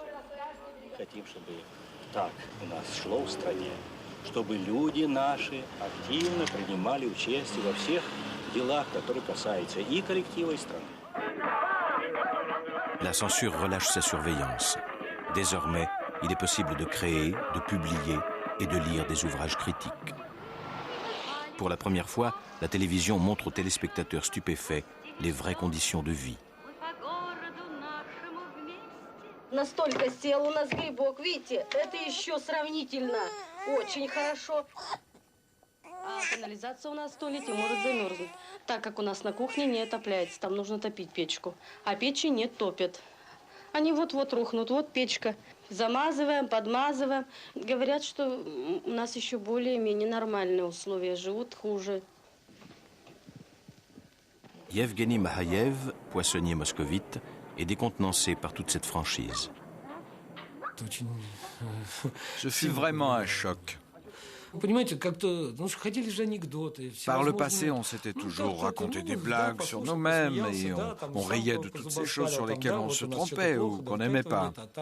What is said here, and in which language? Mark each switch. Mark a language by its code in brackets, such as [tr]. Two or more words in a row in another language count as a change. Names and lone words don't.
[fr] La censure relâche sa surveillance. Désormais, il est possible de créer, de publier et de lire des ouvrages critiques. Pour la première fois, la télévision montre aux téléspectateurs stupéfaits les vraies conditions de vie. [ru] Настолько сел у нас грибок, видите, это еще сравнительно очень хорошо. А канализация у нас в туалете может замерзнуть, так как у нас на кухне не отопляется, там нужно топить печку, а печи не топят. Они вот-вот рухнут, вот печка. Замазываем, подмазываем. Говорят, что у нас еще более-менее нормальные условия, живут хуже. [fr] Yevgeny Mahayev, poissonnier moscovite, est décontenancé par toute cette franchise. Ce fut vraiment un choc. Par le passé, on s'était toujours raconté des blagues sur nous-mêmes et on riait de toutes ces choses sur lesquelles on se trompait ou qu'on n'aimait pas.